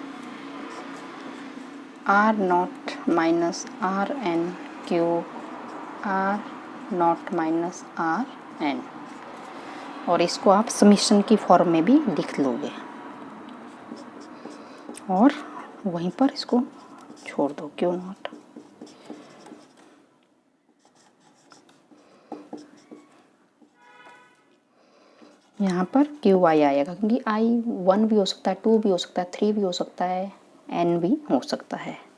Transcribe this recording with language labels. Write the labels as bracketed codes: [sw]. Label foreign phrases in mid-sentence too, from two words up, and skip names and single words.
[en] r naught minus rn cube r naught minus rn, [hi] और इसको आप समीशन की फॉर्म में भी लिख लोगे और वहीं पर इसको छोड़ दो [en] q naught. [hi] यहाँ पर क्यू आई आएगा क्योंकि आई 1 भी हो सकता है, 2 भी हो सकता है, 3 भी हो सकता है, n भी हो सकता है।